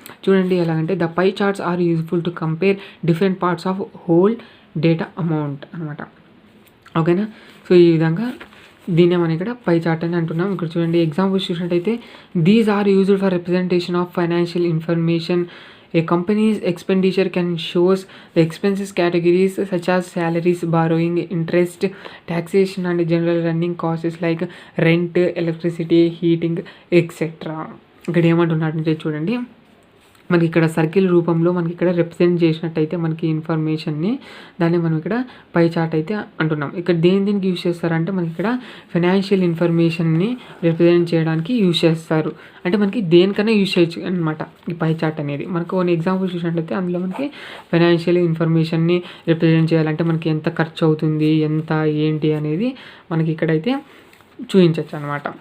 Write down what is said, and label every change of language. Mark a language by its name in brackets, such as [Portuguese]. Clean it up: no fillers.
[Telugu] చూడండి, ఎలాగంటే [English] the pie charts are useful to compare different parts of whole data amount [Telugu] అనమాట. ఓకేనా. So ఈ విధంగా దీన్నే మనం ఇక్కడ పై చార్ట్ అని అంటున్నాం. ఇక్కడ చూడండి, ఎగ్జాంపుల్స్ చూసినట్టయితే [English] These are used for representation of financial information. A company's expenditure can shows the expenses categories such as salaries, borrowing, interest, taxation and general running costs like rent, electricity, heating, etc. [Telugu] ఇక్కడ ఏమంటున్నాడంటే చూడండి, మనకి ఇక్కడ circle రూపంలో మనకి ఇక్కడ represent చేసినట్టయితే మనకి ఇన్ఫర్మేషన్ని, దాన్ని మనం ఇక్కడ పై చార్ట్ అయితే అంటున్నాం. ఇక్కడ దేనికి యూజ్ చేస్తారంటే మనకి ఇక్కడ ఫైనాన్షియల్ ఇన్ఫర్మేషన్ని రిప్రజెంట్ చేయడానికి యూజ్ చేస్తారు. అంటే మనకి దేనికైనా యూజ్ చేయొచ్చు అనమాట ఈ పై చార్ట్ అనేది. మనకు కొన్ని ఎగ్జాంపుల్ చూసినట్లయితే అందులో మనకి ఫైనాన్షియల్ ఇన్ఫర్మేషన్ని రిప్రజెంట్ చేయాలంటే మనకి ఎంత ఖర్చు అవుతుంది, ఎంత ఏంటి అనేది మనకి ఇక్కడైతే చూపించవచ్చు అనమాట.